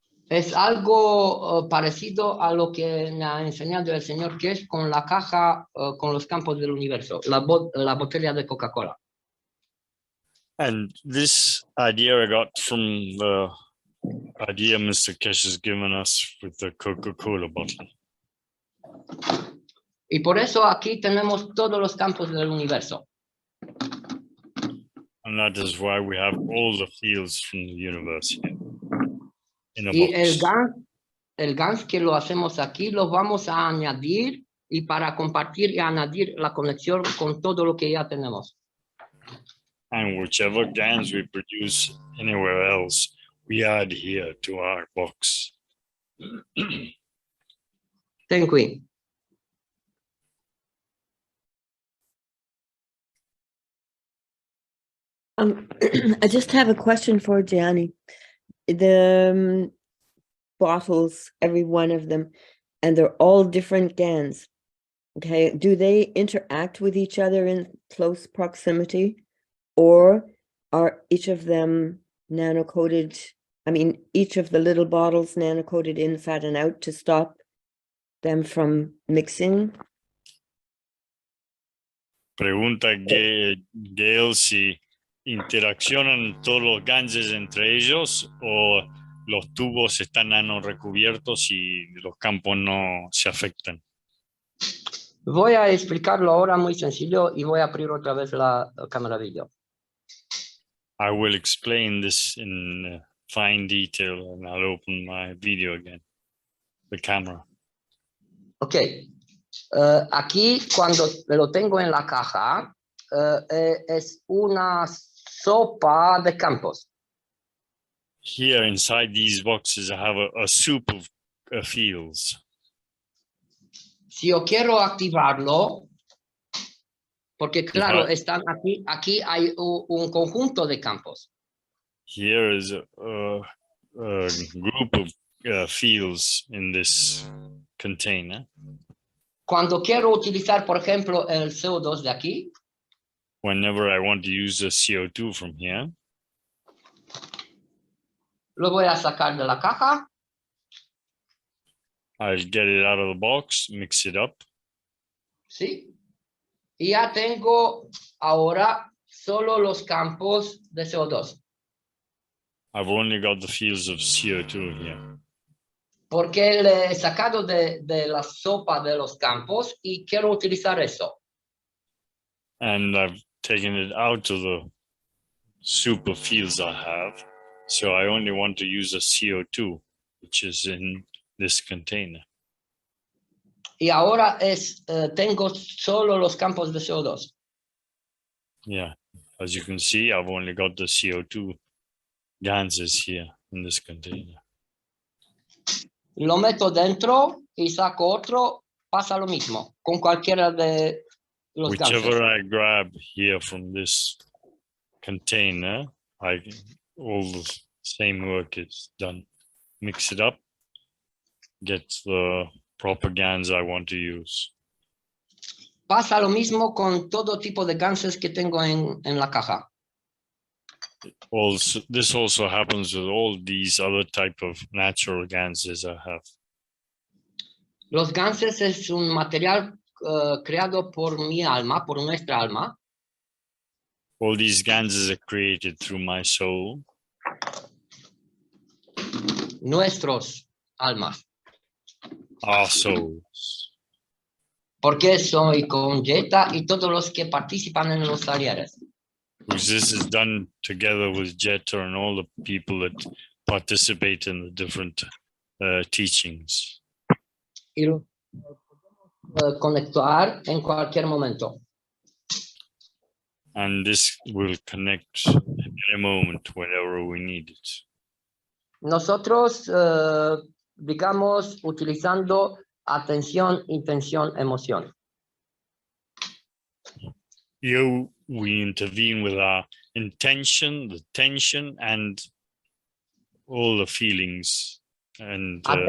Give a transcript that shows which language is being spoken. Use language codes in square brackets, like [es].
[es] Es algo parecido a lo que me ha enseñado el señor Kesh con la caja con los campos del universo, la botella de Coca-Cola. [en] And this idea I got from the idea Mr. Kesh has given us with the Coca-Cola bottle. [es] Y por eso aquí tenemos todos los campos del universo. [en] And that is why we have all the fields from the universe here. [es] Y el GANS que lo hacemos aquí lo vamos a añadir y para compartir y añadir la conexión con todo lo que ya tenemos. [en] And whichever GANs we produce anywhere else, we add here to our box. Thank you. I just have a question for Giani. The bottles, every one of them, and they're all different GANs. Okay, do they interact with each other in close proximity, or are each of them nano-coated? I mean, each of the little bottles nano-coated inside and out to stop them from mixing? [es] Pregunta Gail si interaccionan todos los ganges entre ellos o los tubos están nano recubiertos y los campos no se afectan. Voy a explicarlo ahora muy sencillo y voy a abrir otra vez la cámara video. [en] I will explain this in fine detail and I'll open my video again, the camera. Ok. [es] Aquí cuando lo tengo en la caja es una sopa de campos. [en] Here inside these boxes I have a soup of fields. [es] Si yo quiero activarlo, porque claro, están aquí hay un conjunto de campos. [en] Here is a group of fields in this container. [es] Cuando quiero utilizar, por ejemplo, el CO2 de aquí, [en] whenever I want to use the CO2 from here, [es] lo voy a sacar de la caja. [en] I'll get it out of the box, mix it up. [es] ¿Sí? Y ya tengo ahora solo los campos de CO2. [en] I've only got the fields of CO2 here. [es] Porque le he sacado de la sopa de los campos y quiero utilizar eso. [en] And I've taken it out of the soup of fields I have. So I only want to use the CO2, which is in this container. [es] Y ahora tengo solo los campos de CO2. [en] Yeah, as you can see, I've only got the CO2 ganses here in this container. [es] Lo meto dentro y saco otro, pasa lo mismo con cualquiera de los [en] Whichever ganses. I grab here from this container, all the same work is done. Mix it up, get the proper gans I want to use. [es] Pasa lo mismo con todo tipo de ganses que tengo en la caja. [en] Also, this also happens with all these other type of natural ganses I have. [es] Los ganses es un material creado por mi alma, por nuestra alma. [en] All these ganses are created through my soul. [es] Nuestros almas. [en] Our souls. [es] Porque soy con Jetta y todos los que participan en los talleres. [en] Because this is done together with Jetta and all the people that participate in the different teachings. [es] Y lo podemos conectar en cualquier momento. [en] And this will connect in a moment whenever we need it. [es] Nosotros, digamos, utilizando atención, intención, emoción. [en] Here we intervene with our intention, the tension, and all the feelings and